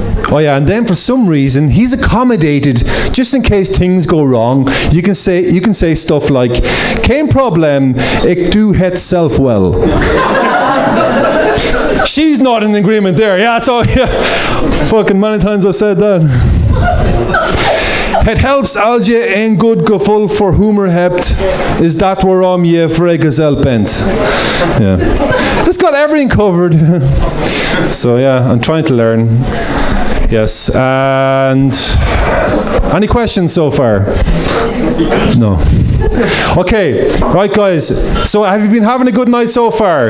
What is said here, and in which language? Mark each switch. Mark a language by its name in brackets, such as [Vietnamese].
[English] Oh yeah, and then for some reason he's accommodated just in case things go wrong. You can say stuff like, [Dutch] geen probleem, ik doe het zelf wel. [English] She's not in agreement there. Yeah, it's all. Yeah, fucking many times I said that. [Dutch] Het helps als je een goed gevoel voor humor hebt. Is dat waarom je vrijgezel bent? [English] Yeah. It's got everything covered. So yeah, I'm trying to learn. Yes. And any questions so far? No. Okay, right guys, so have you been having a good night so far?